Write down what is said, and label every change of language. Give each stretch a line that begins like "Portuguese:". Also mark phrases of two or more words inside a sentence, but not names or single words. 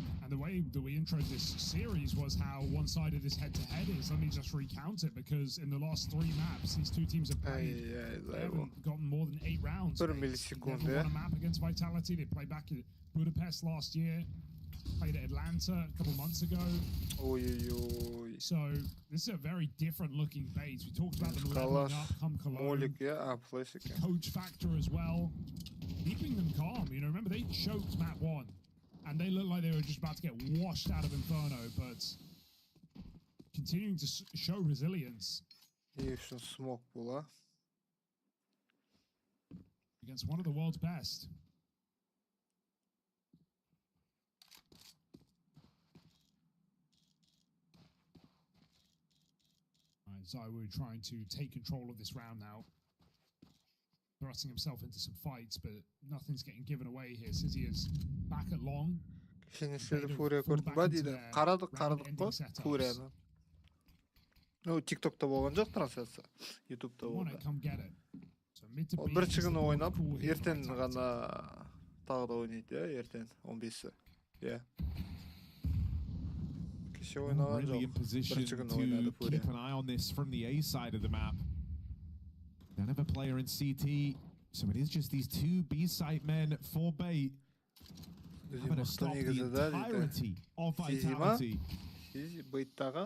English: And the way that we introed this series was how one-sided this head-to-head is. Let me just recount it, because in the last 3 maps, these two teams have played. They haven't gotten more than 8 rounds.
Kazakh: Бір
English: They
Kazakh: миллисекунд,
English: never won a map against Vitality. They played back at Budapest last year. Played at Atlanta a couple months ago.
Kazakh: Ой-ой-ой.
English: So this is a very different looking base. We talked about them
Kazakh: Қалаш.
English: leveling up, come Cologne.
Kazakh: Молик, флеш екен.
English: Coach factor as well, keeping them calm. You know, remember they choked map 1, and they looked like they were just about to get washed out of Inferno, but continuing to show resilience
Kazakh: Не үшін смок бұл,
English: against one of the world's best. Zywoo trying to take control of this round now, thrusting himself into some fights, but nothing's getting given away here. Sizzy is back at long.
Kazakh: Кенеседі Фурия көрдің ба дейді. Қарадық қой Фурияны. TikTok'та болған жоқ трансляция. YouTube'та болды. Ол бірінші күні ойнап, ертең ғана тағы да ойнайды, ертең 15-і. Кеше ойнаған
English: Really in
Kazakh: жоқ.
English: position
Kazakh: Бірінші күні
English: to
Kazakh: ойнады
English: keep
Kazakh: Фурия.
English: an eye on this from the A side of the map. Don't have a player in CT, so it is just these 2 B site men for Bait. Having to stop the entirety of Vitality.
Kazakh: Бейттағы.